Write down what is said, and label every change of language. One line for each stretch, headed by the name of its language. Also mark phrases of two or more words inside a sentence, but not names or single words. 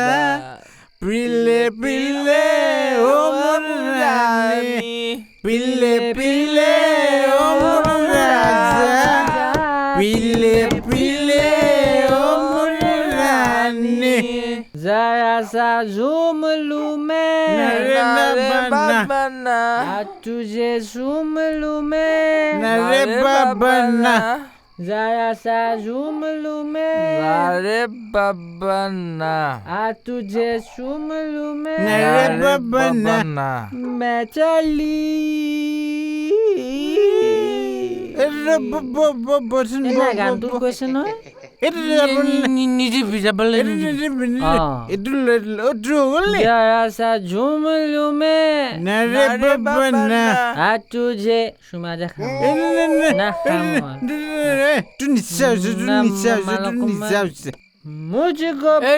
Assamese: পিলে পিলে ও মোৰ ৰাণী পিলে পিলে ও মোৰ ৰাজা পিলে পিলে ও মোৰ ৰাণী
Hindi: जरा सा झूम लूं मैं तुझे झूम लूं मैं नरे बाबा ना जरा सा झूम लूं मैं अरे बाबा ना तुझे झूम लूं मैं नरे बाबा ना मैं चली
Assamese: গানটোৰ কৈছে নহয়
Hindi: जरा सा झूम लूं मैं तुझे सुमा जा मुझको